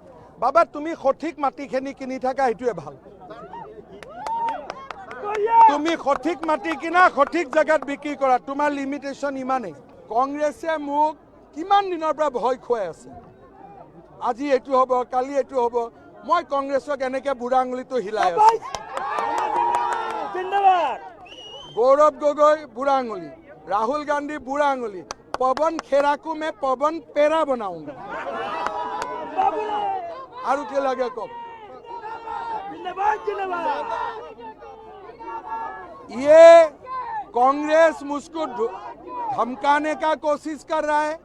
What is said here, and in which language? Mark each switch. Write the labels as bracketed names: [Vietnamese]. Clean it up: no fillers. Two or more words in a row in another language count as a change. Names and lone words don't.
[Assamese] বাবা তুমি সঠিক মাটিখিনি কিনি থাকা সেইটোৱে ভাল। তুমি সঠিক মাটি কিনা সঠিক জেগাত বিক্ৰী কৰা, তোমাৰ লিমিটেশ্যন ইমানেই। কংগ্ৰেছে মোক কিমান দিনৰ পৰা ভয় খুৱাই আছে, আজি এইটো হ'ব কালি এইটো হ'ব। মই কংগ্ৰেছক এনেকৈ বুঢ়া আঙুলিটো হিলাই আছো। গৌৰৱ গগৈ বুঢ়া আঙুলি, [Hindi] राहुल गांधी [Assamese] বুঢ়া আঙুলি, [Hindi] पवन खेरा को मैं पवन पेरा बनाऊंगा। और क्या लगे को? ये कांग्रेस मुझको धमकाने का कोशिश कर रहा है।